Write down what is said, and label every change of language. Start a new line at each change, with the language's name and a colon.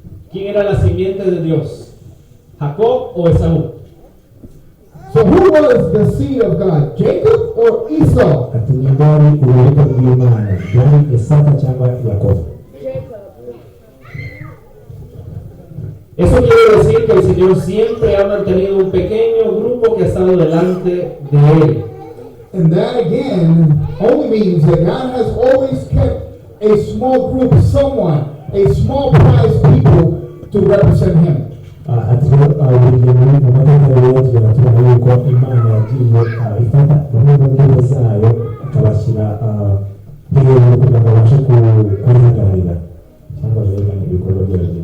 Spanish: ¿Quién era la simiente de Dios? ¿Jacob o Esaú?
English: So who was the seed of God, Jacob or Esau?
Kinyarwanda: Ati nindari urubuto rw'Imana yari Isaka cyangwa Yakobo.
Spanish: Eso quiere decir que el Señor siempre ha mantenido un pequeño grupo que ha estado delante de Él.
English: And that again only means that God has always kept a small group, a small prize people to represent Him.
Kinyarwanda: Ati buri gihe mu mateka rero tubona yuko Imana yagiye ifata bamwe mu ndimi zayo akabashyira hejuru kugira ngo babashe kuyihagararira cyangwa berekane ibikorwa byayo.